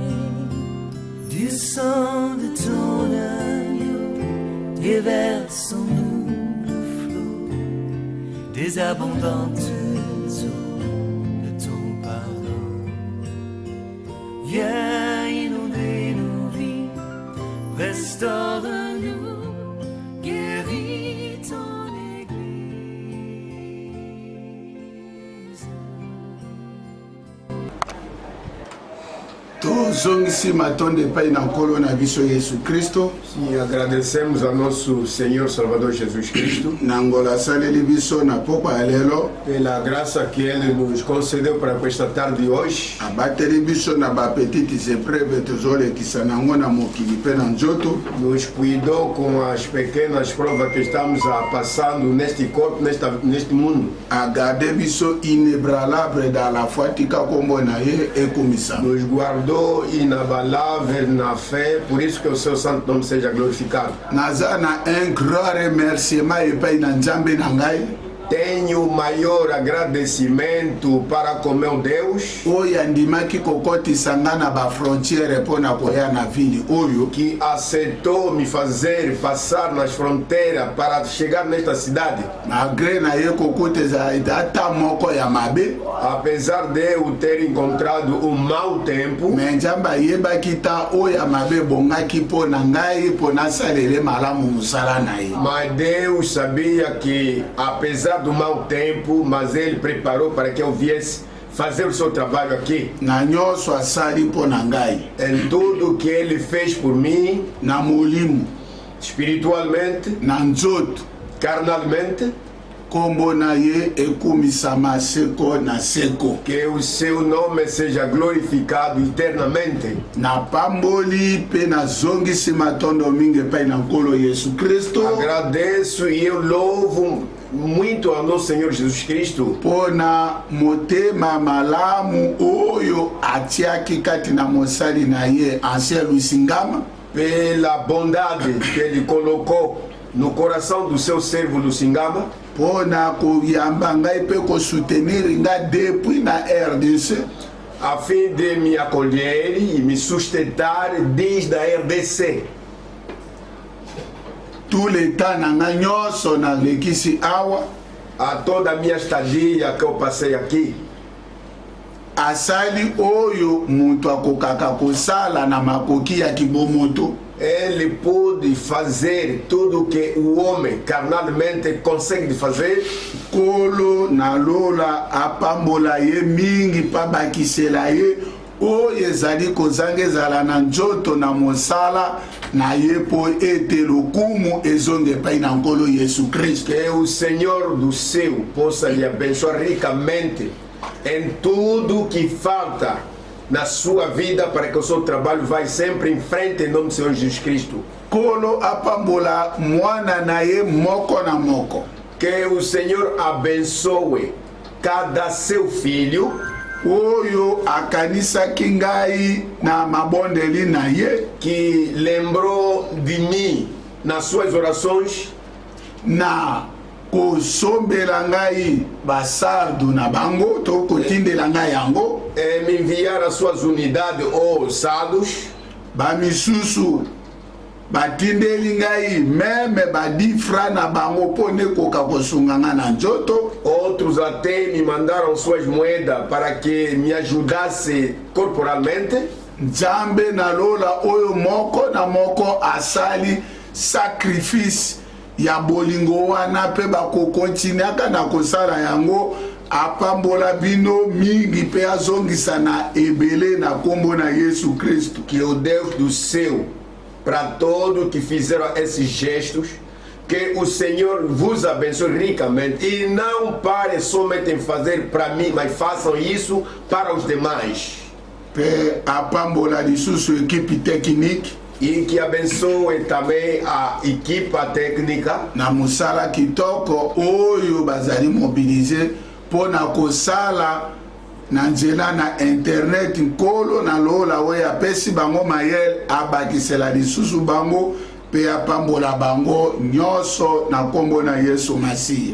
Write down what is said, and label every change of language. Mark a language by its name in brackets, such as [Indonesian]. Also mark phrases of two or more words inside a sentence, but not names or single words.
[French] Du sang de ton agneau, déverse en nous le flot des abondantes eaux de ton pardon. Viens inonder nos vies, restaure-nous, guéris ton Église. [Lingala] Tozongisi matonde pai na nkolo na biso Yesu Kristo. [Portuguese] E agradecemos a nosso Senhor Salvador Jesus Cristo [Lingala] Na ngola asaleli biso na pokwa ya lelo. [Portuguese] pela graça que Ele nos concedeu para esta tarde de hoje. [Lingala] Abateli biso na bapetites épreuves tozolekisa nango na mokili mpe na nzoto. [Portuguese] Nos cuidou com as pequenas provas que estamos passando neste corpo, neste mundo. [Lingala] Agarde biso [French] inébranlable dans la foi [Lingala] tika kombo na ye ekomisa. [Portuguese] Nos guardou inabalável na fé, por isso que o seu santo nome seja glorificado. [Lingala] Naza na [French] un grand remerciement [Lingala] epai na nzambe na ngai. [Portuguese] Tenho maior agradecimento para com meu Deus, [Lingala] Oyo andimaki kokotisa nga na bafrontiere mpo na koya na vili oyo. [Portuguese] que aceitou me fazer passar nas fronteiras para chegar nesta cidade. [Lingala] Malgré na ye kokuteza ata moko ya mabe. [Portuguese] Apesar de eu ter encontrado um mau tempo, [Lingala] Me nzambe ayebaki ta oyo mabe bongaki mpo na ngai mpo nasalele malamu mosala na ye. [Portuguese] mas Deus sabia que, apesar do mau tempo, mas Ele preparou para que eu viesse fazer o seu trabalho aqui. [Lingala] Na nyonso asali mpo na ngai. [Portuguese] Em tudo que Ele fez por mim, [Lingala] Na molimo, [Portuguese] espiritualmente, [Lingala] na nzoto, [Portuguese] carnalmente, [Lingala] kombo na ye ekumisama seko na seko. [Portuguese] que o seu nome seja glorificado eternamente. [Lingala] Napamboli mpe nazongisi matondo mingi epai na nkolo Yesu Kristo [Portuguese] Agradeço e eu louvo muito ao nosso Senhor Jesus Cristo [Lingala] mpo na motema malamu oyo atiaki kati na mosali na ye Ancien Lusingama. [Portuguese] pela bondade que Ele colocou no coração do seu servo Lucingama, [Lingala] Mpo na koyamba ngai mpe kosoutenir nga depuis na RDC. [Portuguese] a fim de me acolher e me sustentar desde a RDC. [French] Tout le temps [Lingala] na nga nyonso nalekisi awa. [Portuguese] A toda a minha estadia que eu passei aqui, [Lingala] Asali oyo mutu akokaka kosala na makoki ya kibomoto. [Portuguese] Ele pôde fazer tudo o que o homem carnalmente consegue fazer. [Lingala] Kolo na lola apambola ye mingi pa bakisela ye oyo ezali kozanga ezala na nzoto na mosala na ye po ete lokumu ezonga epai na nkolo Yesu Kristo. [Portuguese] Que o Senhor do céu possa lhe abençoar ricamente em tudo que falta na sua vida, para que o seu trabalho vá sempre em frente em nome do Senhor Jesus Cristo. [Lingala] Kolo apambola mwana na ye moko na moko. [Portuguese] Que o Senhor abençoe cada seu filho [Lingala] Oyo akanisaki ngai na mabondeli na ye [Portuguese] que lembrou de mim nas suas orações, [Lingala] na kosombela ngai basardu na bango to kotindela ngai yango. [Portuguese] me enviar as suas unidades ou sados. [Lingala] Bamisusu batindeli ngai meme badifra na bango mpo nekoka kosunga nga na nzoto. [Portuguese] Outros até me mandaram suas moedas para que me ajudasse corporalmente. [Lingala] Nzambe na lola oyo moko na moko asali sacrifice ya bolingo wana mpe bakokontineaka na kosala yango. Apambola bino mingi mpe azongisa na ebele na kombo na Yesu Kristo. [Portuguese] Que o Deus do céu, para todos que fizeram esses gestos, que o Senhor vos abençoe ricamente e não pare somente em fazer para mim, mas façam isso para os demais. [Lingala] Mpe apambola lisusu ekipe technique [Portuguese] E que abençoe também a equipa técnica [Lingala] na mosala kitoko oyo bazali mobilize mpo na kosala na nzela na internet nkolo na lola oyo apesi bango mayele abakisela lisusu bango mpe apambola bango nyonso na nkombo na Yesu Masiya.